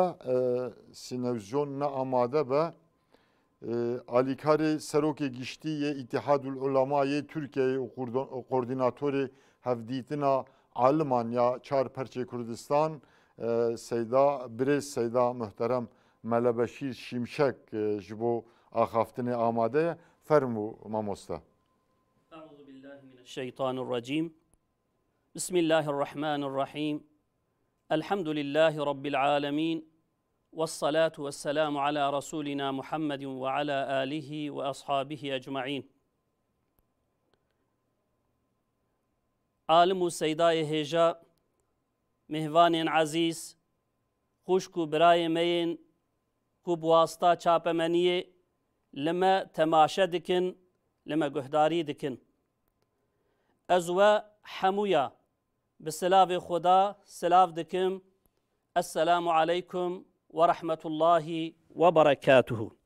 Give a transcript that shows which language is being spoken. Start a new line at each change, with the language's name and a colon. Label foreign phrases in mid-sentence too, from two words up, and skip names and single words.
Kurdish: sînevizyon ne amade be alîkarê serokê giştiyê İtihadul Ulemayê Tirkiyeyê û koordînatorê hevdîtina aliman ya çar perçê Kurdistan Seyda birêz Seyda muhterem Melebeşîr Şimşek ji bo axaftinê amade ye fermû mamoste
Arabic: أعوذ بالله من الشيطان الرجيم بسم الله الرحمن الرحيم الحمد لله رب العالمين والصلاة والسلام على رسولنا محمد وعلى آله وأصحابه أجمعين
Kurdish: Alim û Seydayê hêja mihvanên ezîz xuşk û birayê me yên ku bi wasta çapemeniyê li me temaşe dikin li me guhdarî dikin ez we hemûya bi silavê Xuda silav dikim
Arabic: السلام عليكم ورحمة الله وبركاته